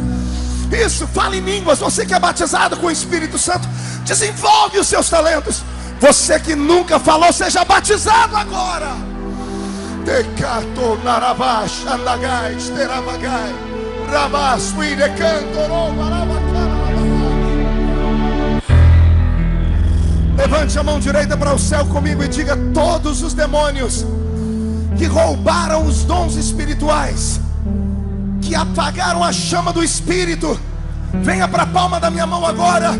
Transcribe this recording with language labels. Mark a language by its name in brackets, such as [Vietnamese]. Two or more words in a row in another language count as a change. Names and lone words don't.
[Portuguese] Isso, fale em línguas. Você que é batizado com o Espírito Santo, desenvolve os seus talentos. Você que nunca falou, seja batizado agora. Tecato narabash andagai teramagai rabas uirecanto. Levante a mão direita para o céu comigo e diga: todos os demônios que roubaram os dons espirituais, que apagaram a chama do Espírito, venha para a palma da minha mão agora.